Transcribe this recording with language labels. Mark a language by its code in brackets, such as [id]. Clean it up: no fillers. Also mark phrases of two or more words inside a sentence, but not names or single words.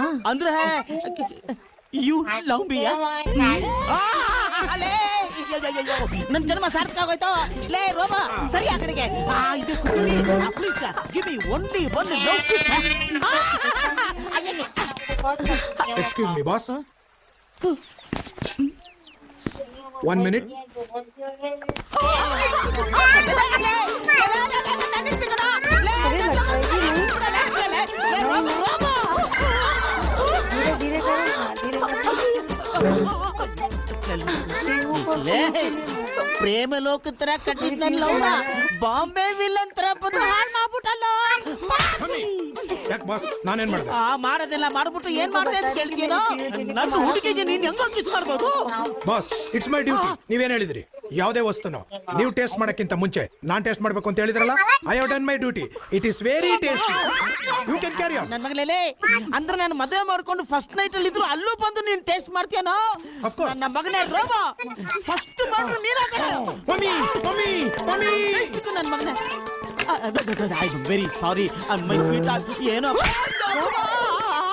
[kn] ಅಂದ್ರೆ [en] you love me. [kn] ನನ್ ಜನ್ಮ ಸಾರ್ಥಕ ಆಗೋಯ್ತು. ಲೇ ರೋಬಾ, ಸರಿ ಆ ಕಡೆಗೆ. ಇದು [en] please give me only one love kiss. excuse me boss. 1 minute. [hi] धीरे धीरे करो. हाँ, धीरे [kn] ಪ್ರೇಮ ಲೋಕ ತರ ಕಟ್ಟಿದ್ನಲ್ಲ ಅವ್ನ, ಬಾಂಬೆ ವಿಲನ್ ತರ ಬಂದು ಹಾಳು ಮಾಡ್ಬಿಟ್ಟಲ್ಲ. ಯಾಕೆ ಬಾಸ್, ನಾನೇನ್ ಮಾಡ್ದೆ? ಮಾಡೋದೆಲ್ಲ ಮಾಡ್ಬಿಟ್ಟು ಏನ್ ಮಾಡ್ದೆ ಅಂತ ಕೇಳ್ತೀನೋ. ನನ್ನ ಹುಡುಗಿಗೆ ನೀನ್ ಹೆಂಗ ಕಿಸ್ ಮಾಡ್ಬೋದು? [en] boss, it's my duty. [kn] ನೀವೇನ್ ಹೇಳಿದ್ರಿ? ಯಾವುದೇ ವಸ್ತುನು ನೀವು ಟೇಸ್ಟ್ ಮಾಡಕ್ಕಿಂತ ಮುಂಚೆ ನಾನ್ ಟೇಸ್ಟ್ ಮಾಡ್ಬೇಕು ಅಂತ ಹೇಳಿದ್ರಲ್ಲ. [en] I have done my duty. It is very tasty. You can carry on. [kn] ನನ್ನ ಮಗಳೇ, ಅಂದ್ರೆ ನಾನು ಮದುವೆ ಮಾಡ್ಕೊಂಡು [en] first night [kn] ಅಲ್ಲಿ ಇದ್ರು ಅಲ್ಲೂ ಬಂದು ನೀನ್ ಟೇಸ್ಟ್ ಮಾಡ್ತೀಯನೋ? [en] Of course. [kn] ನನ್ನ ಮಗನೇ ರೋಬೋ, ಫಸ್ಟ್ ಮಾಡ್ರು ನೀನ್ ಮಮ್ಮಿ ಮಮ್ಮಿ ಮಮ್ಮಿ. ನನ್ನ ಮಗನೇ. [en] I am very sorry. my sweet ಏನೋ